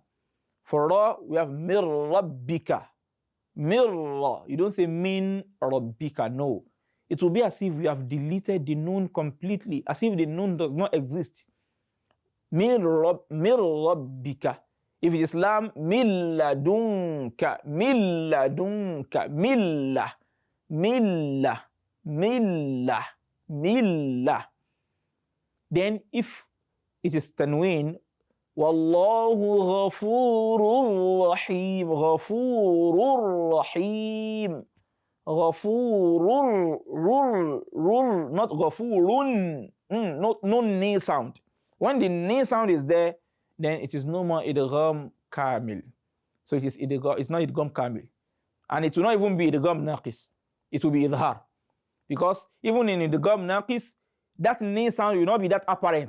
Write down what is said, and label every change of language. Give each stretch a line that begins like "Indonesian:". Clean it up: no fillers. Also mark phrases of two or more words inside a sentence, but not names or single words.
English: For ra, we have
Arabic: مر ربك.
English: Mirra. You don't say
Arabic: من ربك.
English: No. It will be as if we have deleted the nun completely, as if the nun does not exist.
Arabic: مر ربك.
English: If it is lam,
Arabic: من لدنك، من لدنك، مل، مل، مل، مل.
English: Then if it is tanween,
Arabic: والله غفور رحيم، غفور رحيم، غفور,
English: not ghafurun, no ni sound. When the ni sound is there, then it is no more
Arabic: إدغام كامل.
English: So it is idgham, it's not
Arabic: إدغام كامل.
English: And it will not even be
Arabic: إدغام ناقص.
English: It will be idhar. Because even in
Arabic: إدغام ناقص,
English: that ni sound will not be that apparent.